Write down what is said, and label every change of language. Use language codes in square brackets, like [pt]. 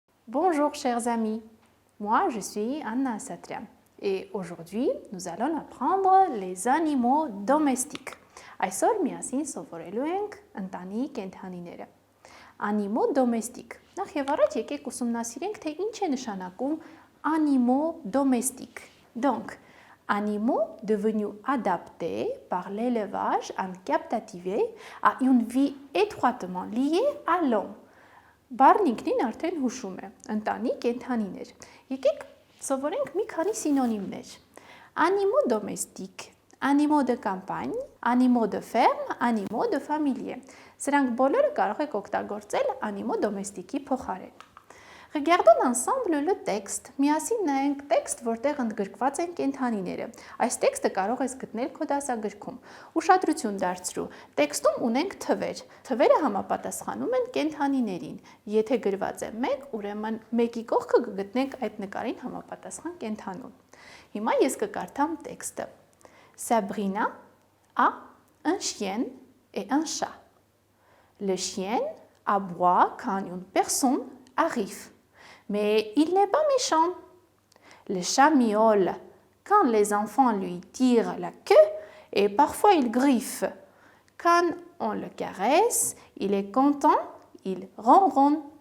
[fr] Bonjour chers amis, moi je suis Anna Satrian et aujourd'hui nous allons apprendre les animaux domestiques. [hy] Այսօր միասին սովորելու ենք ընտանի կենդանիները։ Animaux domestiques. Նախ եւ առաջ եկեք ուսումնասիրենք, թե ինչ է նշանակում animaux domestiques. [fr] Donc, animaux devenus adaptés par l'élevage en captivité à une vie étroitement liée à l'homme. [hy] Բառն ինքնին արդեն հուշում է, ընտանի կենդանիներ։ Եկեք սովորենք մի քանի սինոնիմներ։ [fr] Animaux domestiques, animaux de campagne, animaux de ferme, animaux de familier։ [hy] Սրանք բոլորը կարող եք օգտագործել animaux domestiques-ի փոխարեն։ [fr] Regardons ensemble le texte. [hy] Միասին նայենք տեքստ, որտեղ ընդգրկված են կենդանիները։ Այս տեքստը կարող ես գտնել քո դասագրքում։ Ուշադրություն դարձրու։ Տեքստում ունենք թվեր։ Թվերը համապատասխանում են կենդանիներին։ Եթե գրված է 1, ուրեմն 1-ի կողքը կգտնենք այդ նկարին համապատասխան կենդանուն։ Հիմա ես կկարդամ տեքստը։ [fr] Sabrina a un chien et un chat. Le chien aboie quand une personne arrive. Mais il n'est pas méchant. Le chat miaule quand les enfants lui tirent la queue et parfois il griffe. Quand on le caresse, il est content, il ronronne.